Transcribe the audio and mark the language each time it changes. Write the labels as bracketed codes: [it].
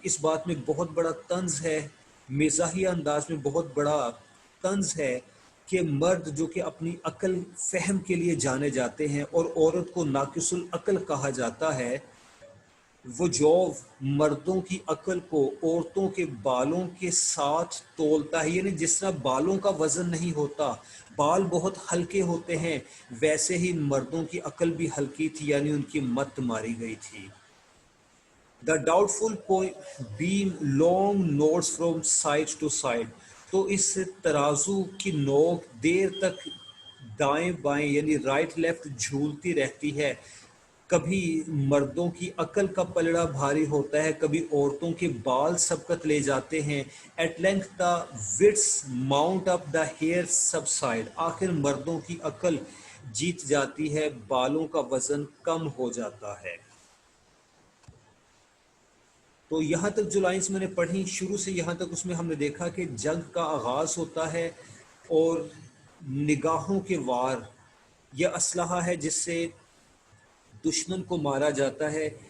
[ur] اس بات میں بہت بڑا طنز ہے، مزاحیہ انداز میں بہت بڑا طنز ہے کہ مرد جو کہ اپنی عقل فہم کے لیے جانے جاتے ہیں اور عورت کو ناقص العقل کہا جاتا ہے، وہ جو مردوں کی عقل کو عورتوں کے بالوں کے ساتھ تولتا ہے. یعنی جس طرح بالوں کا وزن نہیں ہوتا، بال بہت ہلکے ہوتے ہیں، ویسے ہی مردوں کی عقل بھی ہلکی تھی، یعنی ان کی مت ماری گئی تھی. [en] The doubtful beam long notes from side to side. [ur] تو اس ترازو کی نوک دیر تک دائیں بائیں یعنی رائٹ لیفٹ جھولتی رہتی ہے. کبھی مردوں کی عقل کا پلڑا بھاری ہوتا ہے، کبھی عورتوں کے بال سبقت لے جاتے ہیں. [en] At length the wits mount up, the hair subside. [ur] آخر مردوں کی عقل جیت جاتی ہے، بالوں کا وزن کم ہو جاتا ہے. تو یہاں تک جو لائنز میں نے پڑھی شروع سے یہاں تک، اس میں ہم نے دیکھا کہ جنگ کا آغاز ہوتا ہے اور نگاہوں کے وار یہ اسلحہ ہے جس سے دشمن کو مارا جاتا ہے.